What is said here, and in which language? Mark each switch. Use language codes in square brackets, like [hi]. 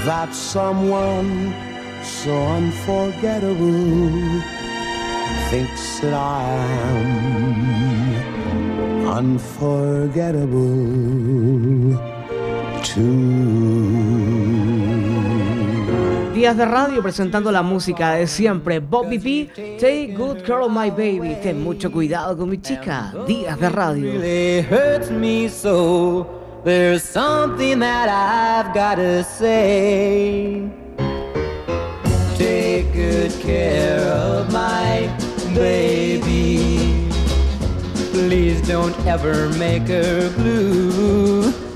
[en] Someone so unforgettable thinks that I am unforgettable too. [es] Días de Radio presentando la música de siempre. Bobby B, Take Good Care of My Baby. Ten mucho cuidado con mi chica. Días de Radio. [en] It really hurts me so. There's something that I've got to say. Take good care of my baby. Please don't ever make her blue.